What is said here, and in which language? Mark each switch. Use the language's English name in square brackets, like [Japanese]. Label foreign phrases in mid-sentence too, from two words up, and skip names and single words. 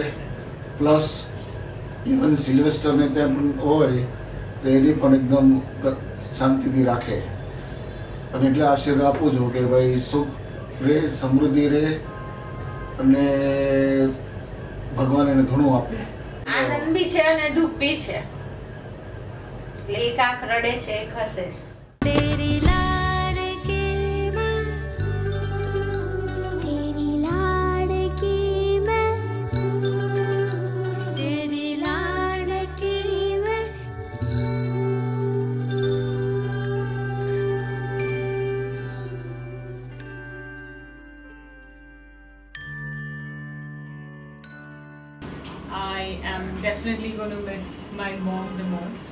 [English] plus even [Gujarati] સિલ્વેસ્ટરને ત્યાં પણ હોય તો એની પણ એકદમ શાંતિથી રાખે. અને એટલે આશીર્વાદ આપું છું કે ભાઈ સુખ રહે, સમૃદ્ધિ રહે અને ભગવાન એને ઘણું આપે. આનંદ બી છે અને દુઃખ બી છે, એટલે એક આંખ રડે છે, એક હસે છે. [Hindi] तेरी लाडकी मैं, तेरी लाडकी मैं, तेरी लाडकी मैं. [English] I am definitely going to miss my mom the most.